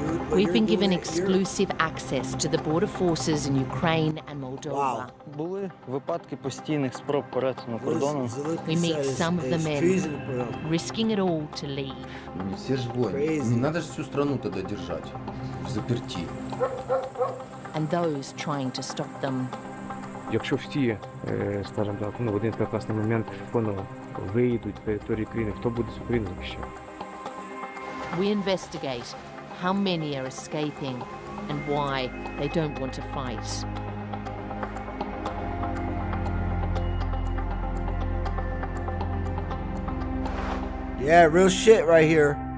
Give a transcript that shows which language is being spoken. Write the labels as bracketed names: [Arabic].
[English] We've been given exclusive access to the border forces in Ukraine and Moldova. [Ukrainian] Були випадки постійних спроб перетину кордону. [English] We meet some of the men, risking it all to leave. [Russian] Все ж воины. Не надо же всю страну тогда держать в заперти. [English] And those trying to stop them. [Ukrainian] Якщо всі, скажімо так, в один прекрасний момент виїдуть з території країни, хто буде з України захищати? [English] We investigate how many are escaping and why they don't want to fight. Yeah, real shit right here.